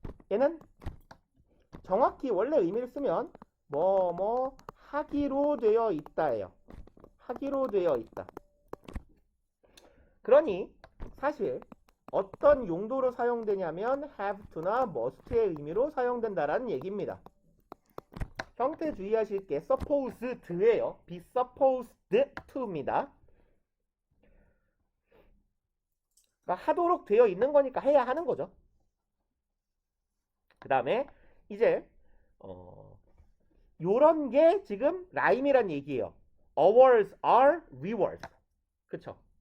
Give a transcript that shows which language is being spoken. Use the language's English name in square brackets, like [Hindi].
[Korean] 얘는 정확히 원래 의미를 쓰면 뭐 하기로 되어 있다예요. 하기로 되어 있다. 그러니 사실 어떤 용도로 사용되냐면 have to나 must의 의미로 사용된다라는 얘기입니다. 형태 주의하실 게 supposed예요. be supposed to입니다. 그러니까 하도록 되어 있는 거니까 해야 하는 거죠. 그 다음에 이제 요런 게 지금 라임이란 얘기예요. [English] awards are rewards. [Korean] 그쵸?